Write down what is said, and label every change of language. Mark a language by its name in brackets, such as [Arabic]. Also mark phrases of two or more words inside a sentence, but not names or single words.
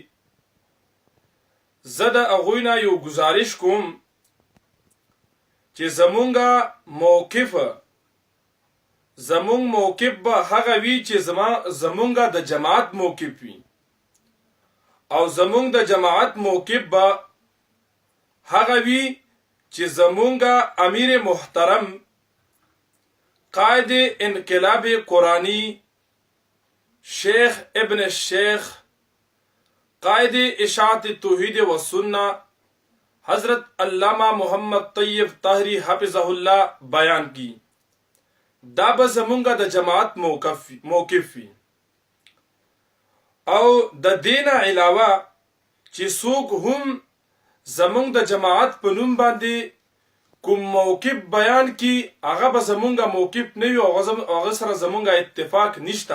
[Pashto] زه د هغوی نه یو گزارش کوم چې زمونږ موقف به هغه وي چې زمونږه د جماعت موقف وي او زمونږ د جماعت موقف به هغه وي چې زمونږه امیر محترم قائد انقلاب قرآنی شیخ ابن الشیخ قائد اشاعت توحید و سنہ حضرت علامہ محمد طیب طاہری حفظہ اللہ بیان کی. دا به زمونږه د جماعت موقف وي او د دین علاوه چې څوک هم زمونږ د جماعت په نوم باندې کوم موقف بیان کی هغه به زمونږه موقف نه وي او هغه سره زمونږه اتفاق نشته.